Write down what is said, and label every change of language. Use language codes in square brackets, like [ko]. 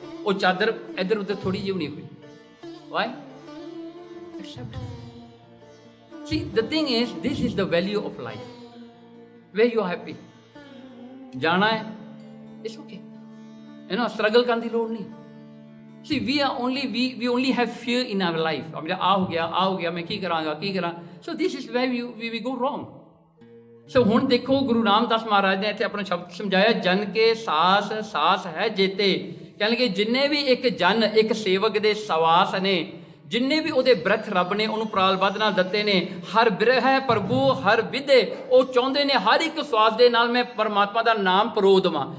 [pa] ਉਹ ਚਾਦਰ ਇੱਧਰ ਉੱਧਰ ਥੋੜੀ ਜਿਹੀ ਨਹੀਂ ਹੋਈ। Y? Accept. [en] See the thing is, this is the value of life, where you are happy. [pa] ਜਾਣਾ ਹੈ, ਇਟਸ ਓਕੇ, ਸਟਰਗਲ ਕਰਨ ਦੀ ਲੋੜ ਨਹੀਂ। [en] See, we only have fear in our life. [pa] ਆ ਹੋ ਗਿਆ, ਮੈਂ ਕੀ ਕਰਾਂ। [en] So this is where we go wrong. [pa] So ਹੁਣ ਦੇਖੋ ਗੁਰੂ ਰਾਮਦਾਸ ਮਹਾਰਾਜ ਨੇ ਇੱਥੇ ਆਪਣਾ ਸ਼ਬਦ ਸਮਝਾਇਆ, ਜਨ ਕੇ ਸਾਸ ਹੈ ਜੇਤੇ। ਕਹਿੰਦੇ ਜਿੰਨੇ ਵੀ ਇੱਕ ਜਨ, ਇੱਕ ਸੇਵਕ ਦੇ ਸਵਾਸ ਨੇ, ਜਿੰਨੇ ਵੀ ਉਹਦੇ ਬ੍ਰਥ ਰੱਬ ਨੇ ਉਹਨੂੰ ਪ੍ਰਾਲਬੱਧ ਨਾਲ ਦਿੱਤੇ ਨੇ, ਹਰ ਬਿਰਹ ਪ੍ਰਭੂ ਹਰ ਵਿਦੇ, ਉਹ ਚਾਹੁੰਦੇ ਨੇ ਹਰ ਇੱਕ ਸਵਾਸ ਦੇ ਨਾਲ ਮੈਂ ਪਰਮਾਤਮਾ ਦਾ ਨਾਮ ਪਰੋ ਦੇਵਾਂ।